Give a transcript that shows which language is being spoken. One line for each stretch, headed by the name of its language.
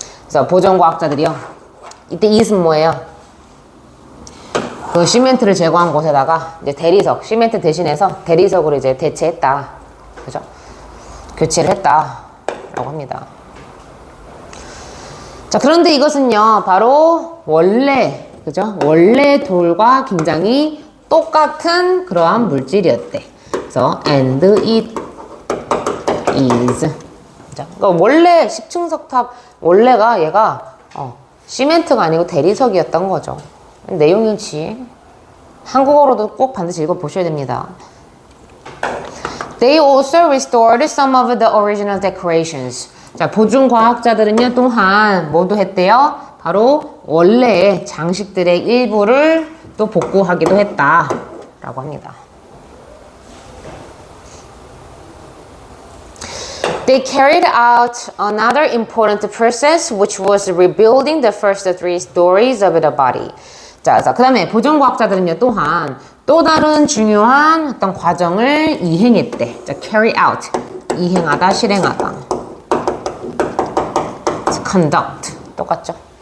Korean: 그래서 보존과학자들이요, 이때 이것은 뭐예요? 그 시멘트를 제거한 곳에다가 이제 대리석, 시멘트 대신해서 대리석으로 이제 대체했다, 그죠? 교체를 했다 라고 합니다. 자, 그런데 이것은요, 바로 원래, 그죠? 원래 돌과 굉장히 똑같은 그러한 물질이었대.
English: 그래서 and it is.
Korean: 그러니까 원래 10층 석탑, 원래가 얘가 시멘트가 아니고 대리석이었던 거죠. 내용이지. 한국어로도 꼭 반드시 읽어보셔야 됩니다.
English: They also restored some of the original decorations.
Korean: 자, 보존과학자들은요, 또한 뭐도 했대요? 바로 원래의 장식들의 일부를 또 복구하기도 했다 라고 합니다.
English: They carried out another important process, which was rebuilding the first 3 stories of the body.
Korean: 자, 그 다음에 보존과학자들은요, 또한 또 다른 중요한 어떤 과정을 이행했대. 자, carry out, 이행하다, 실행하다. conduct, 똑같죠?